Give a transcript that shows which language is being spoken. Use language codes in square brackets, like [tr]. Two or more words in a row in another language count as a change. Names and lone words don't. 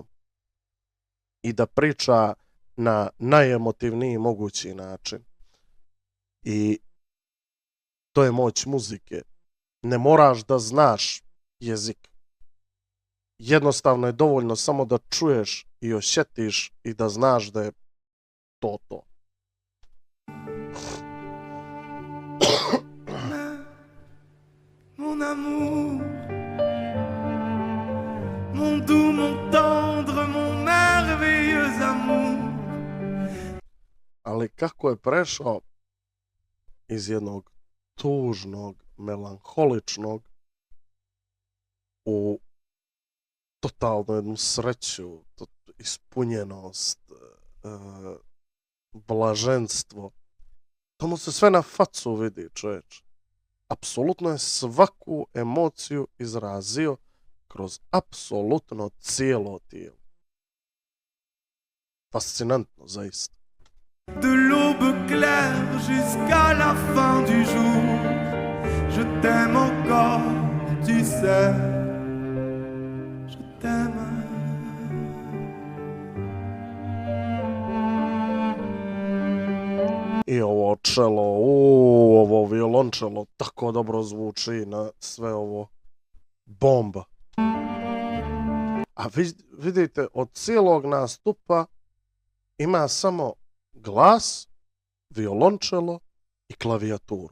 [sr] I da priča na najemotivniji mogući način. I to je moć muzike. Ne moraš da znaš jezik. Jednostavno je dovoljno samo da čuješ i osjetiš i da znaš da je to. [fr] Mon amour, mon doux, mon tendre, mon merveilleux amour. [sr] Ali kako je prešao iz jednog tužnog, melanholičnog u totalnu jednu sreću, ispunjenost, blaženstvo. To mu se sve na facu vidi, čovječ. Apsolutno je svaku emociju izrazio kroz apsolutno cijelo tijelo. Fascinantno, zaista. [fr] De l'aube claire jusqu'à la fin du jour, je t'aime encore, tu sais, je t'aime. [sr] I ovo čelo, ovo violončelo tako dobro zvuči na sve ovo. Bomba. A vidite, od cijelog nastupa ima samo glas, violončelo i klavijaturu.